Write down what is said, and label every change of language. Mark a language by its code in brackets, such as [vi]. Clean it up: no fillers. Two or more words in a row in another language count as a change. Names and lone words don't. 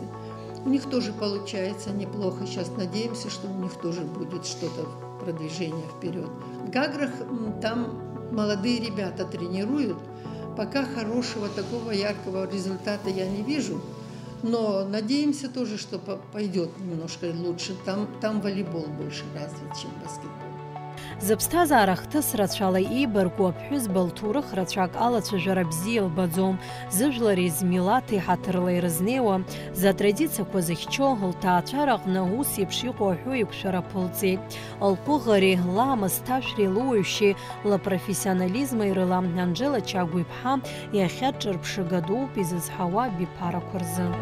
[ru] У них тоже получается неплохо. Сейчас надеемся, что у них тоже будет что-то продвижение вперед. В Гаграх там молодые ребята тренируют. Пока хорошего такого яркого результата я не вижу. Но надеемся тоже, что пойдет немножко лучше. Там волейбол больше развит, чем баскетбол. [ab] Зыԥсҭазаара хҭысрацәала иибарку аԥҳәыз Балтурых рацәак алацәажәара бзиа илбаӡом, зыжәлари змилаҭи ҳаҭырла ирызнеиуа, затрадициақәа зыхьчо, лҭаацәараҟны ус еиԥш иҟоу аҳәо еиқәшәара ԥылҵеит. Лҟәыӷареи, ламыс-ҭашәреи, луаҩшьеи, лапрофессионализми рыла Анжела Чагә-иԥҳа иахьа ҿырԥшыга дуп изызҳауа абиԥарақәа рзы.